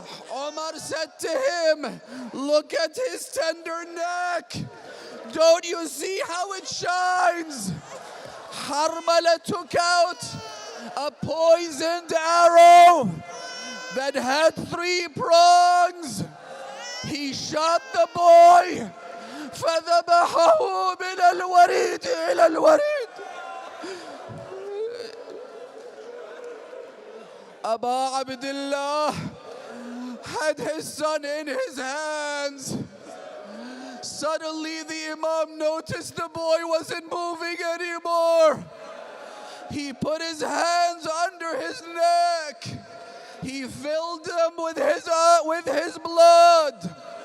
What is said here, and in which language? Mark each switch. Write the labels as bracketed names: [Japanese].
[English] Umar said to him, look at his tender neck. Don't you see how it shines? Harmala took out a poisoned arrow that had 3 prongs. He shot the boy. [Arabic] فذبحه من الوريد إلى الوريد. [English] Abu Abdullah had his son in his hands. Suddenly the Imam noticed the boy wasn't moving anymore. He put his hands under his neck. He filled them with his blood.